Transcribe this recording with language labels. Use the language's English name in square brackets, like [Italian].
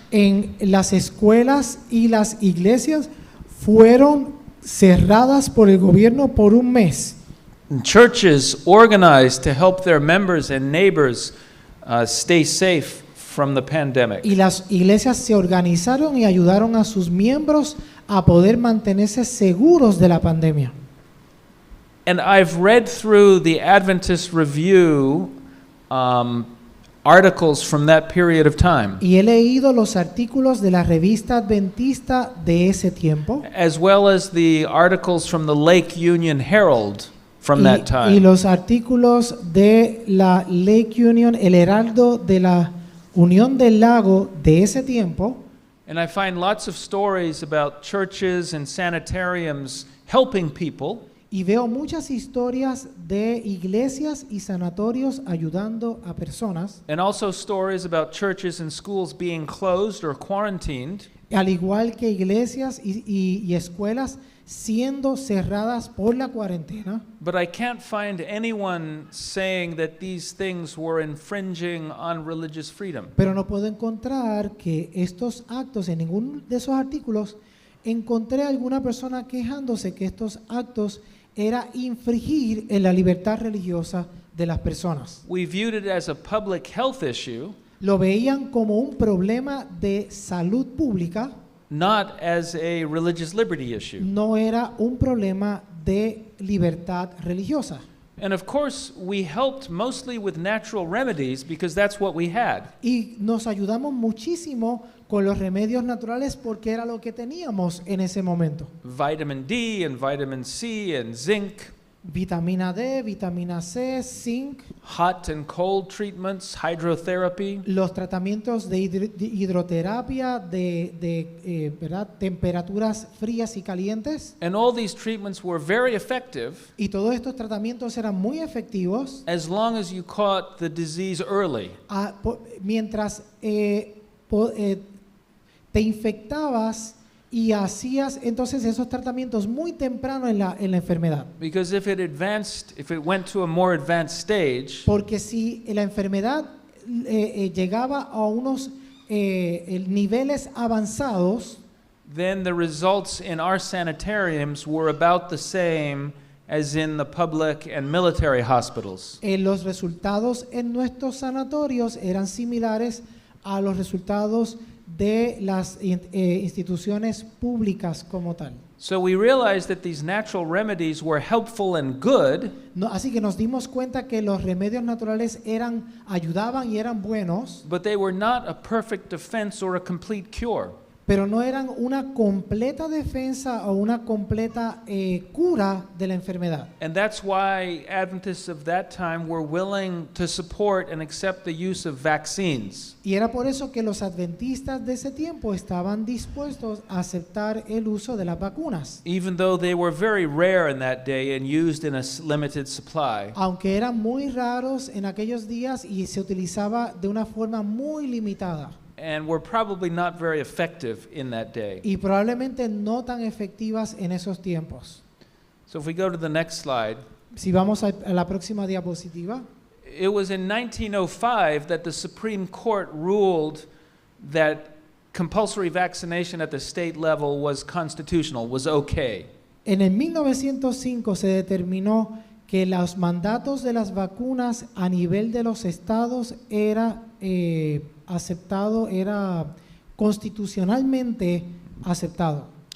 [Spanish] En las escuelas y las iglesias fueron cerradas por el gobierno por un mes. [English] And churches organized to help their members and neighbors stay safe from the pandemic. [Spanish] Y las iglesias se organizaron y ayudaron a sus miembros a poder mantenerse seguros de la pandemia. [English] And I've read through the Adventist Review articles from that period of time, [Spanish] Y he leído los artículos de la revista adventista de ese tiempo [English] as well as the articles from the Lake Union Herald from that [Spanish] y [English] time. [Spanish] los artículos de la Lake Union, el Heraldo de la Unión del Lago de ese tiempo. [English] And I find lots of stories about churches and sanitariums helping people. [Spanish] Y veo muchas historias de iglesias y sanatorios ayudando a personas, [English] And also stories about churches and schools being closed or quarantined. [Spanish] al igual que iglesias y escuelas siendo cerradas por la cuarentena. [English] But I can't find anyone saying that these things were infringing on religious freedom. [Spanish] Pero no puedo encontrar que estos actos, en ninguno de esos artículos, encontré a alguna persona quejándose que estos actos era infringir en la libertad religiosa de las personas. [English] We viewed it as a public health issue, [Spanish] Lo veían como un problema de salud pública, [English] not as a religious liberty issue. [Spanish] no era un problema de libertad religiosa. [English] And of course, we helped mostly with natural remedies because that's what we had. [Spanish] Y nos ayudamos muchísimo con los remedios naturales porque era lo que teníamos en ese momento. [English] Vitamin D and vitamin C and zinc, [Spanish] Vitamina D, vitamina C, zinc, [English] hot and cold treatments, hydrotherapy. [Spanish] los tratamientos de hidroterapia, ¿verdad? Temperaturas frías y calientes. [English] And all these treatments were very effective [Spanish] Y todos estos tratamientos eran muy efectivos [English] as long as you caught the disease early. [Spanish] mientras te infectabas y hacías entonces esos tratamientos muy temprano en la enfermedad. [English] Because if it went to a more advanced stage, [Spanish] Porque si la enfermedad llegaba a unos niveles avanzados, [English] then the results in our sanitariums were about the same as in the public and military hospitals. [Spanish] Los resultados en nuestros sanatorios eran similares a los resultados de las instituciones públicas como tal. [English] So we realized that these natural remedies were helpful and good, [Spanish] Así que nos dimos cuenta que los remedios naturales ayudaban y eran buenos, [English] but they were not a perfect defense or a complete cure. [Spanish] pero no eran una completa defensa o una completa cura de la enfermedad. [English] And that's why Adventists of that time were willing to support and accept the use of vaccines. [Spanish] Y era por eso que los adventistas de ese tiempo estaban dispuestos a aceptar el uso de las vacunas, [English] Even though they were very rare in that day and used in a limited supply. [Spanish] aunque eran muy raros en aquellos días y se utilizaba de una forma muy limitada [English] And were probably not very effective in that day. [Spanish] y probablemente no tan efectivas en esos tiempos. [English] So if we go to the next slide, [Spanish] Si vamos a la próxima diapositiva, [English] it was in 1905 that the Supreme Court ruled that compulsory vaccination at the state level was constitutional, was okay. [Spanish] en el 1905 se determinó que los mandatos de las vacunas a nivel de los estados era aceptado, era constitucionalmente aceptado.